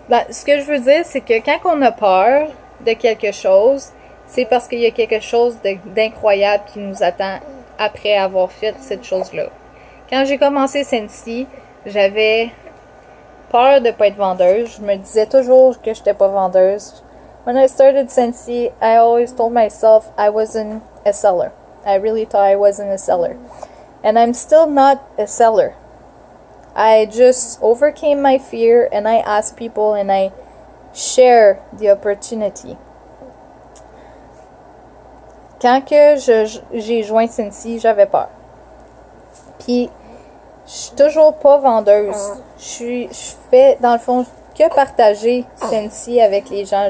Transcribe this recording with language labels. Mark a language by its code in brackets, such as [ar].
[fr] Ce que je veux dire, c'est que quand on a peur de quelque chose, c'est parce qu'il y a quelque chose d'incroyable qui nous attend après avoir fait cette chose-là. Quand j'ai commencé Scentsy, j'avais peur de ne pas être vendeuse. Je me disais toujours que je n'étais pas vendeuse. [en] When I started Scentsy, I always told myself I wasn't a seller. I really thought I wasn't a seller. And I'm still not a seller. I just overcame my fear and I ask people and I share the opportunity. [fr] Quand que j'ai joint Scentsy, j'avais peur. Puis, je suis toujours pas vendeuse. Je fais, dans le fond, que partager Scentsy avec les gens.